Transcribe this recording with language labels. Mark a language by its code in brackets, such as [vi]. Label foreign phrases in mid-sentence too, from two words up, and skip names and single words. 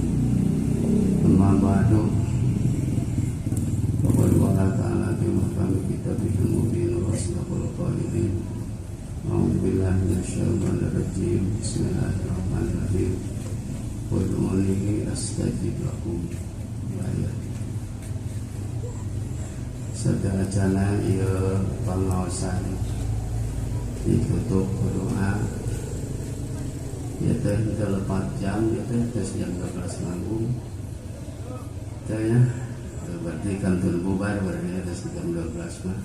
[ar] أما بعد. فقد قال تعالى في محكم كتابه المبين وأصدق القائلين. أعوذ بالله من الشيطان الرجيم بسم الله الرحمن الرحيم. ادعوني أستجب لكم. Ayat. [su] Sadarajana ieu pangaosan ditutup doa. Ieu teh 4 jam, ieu teh geus jam 12 manggung. Teh ya, berarti kantun bubar berarti geus jam 12 mah.